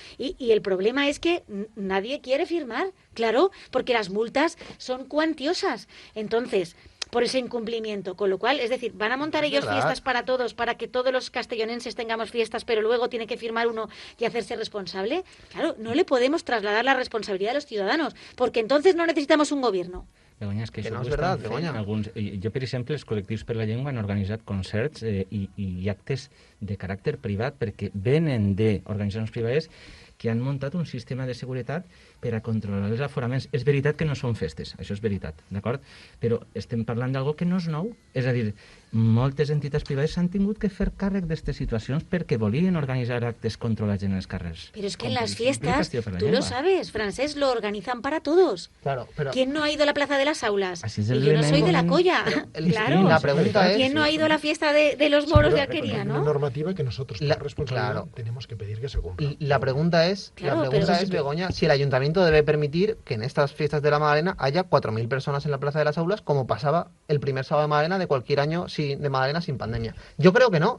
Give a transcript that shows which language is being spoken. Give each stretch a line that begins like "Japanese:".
Spanish: Y el problema es que nadie quiere firmar, claro, porque las multas son cuantiosas. Entonces, por ese incumplimiento, con lo cual, es decir, van a montar ellos fiestas para todos, para que todos los castellonenses tengamos fiestas, pero luego tiene que firmar uno y hacerse responsable. Claro, no le podemos trasladar la responsabilidad a los ciudadanos, porque entonces no necesitamos un gobierno.
Catalan: Begoña, és que no és veritat, Begoña. Jo, per exemple, els col·lectius per la llengua han organitzat concerts i actes de caràcter privat perquè venen d'organitzacions privades que han muntat un sistema de seguretat per a controlar els aforaments. És veritat que no són festes, això és veritat, d'acord? Però estem parlant d'algo que no és nou. És a dir, moltes entitats privades s'han tingut que fer càrrec d'aquestes situacions perquè volien organitzar actes controlats en els carrers.
Spanish: Pero es que en las fiestas, tú lo sabes, Francés, lo organizan para todos. Claro, pero ¿quién no ha ido a la Plaza de las Aulas? Así es y yo no soy de la colla. Claro. La pregunta es... ¿Quién no ha ido a la fiesta de los moros de Alquería, no? Una normativa que nosotros, por responsabilidad, tenemos que pedir que se cumpla. La pregunta es, Begoña, si el ayuntamiento debe permitir que en estas fiestas de la Magdalena haya 4.000 personas en la Plaza de las Aulas, como pasaba el primer sábado de Magdalena de cualquier año de Magdalena sin pandemia. Yo creo que no.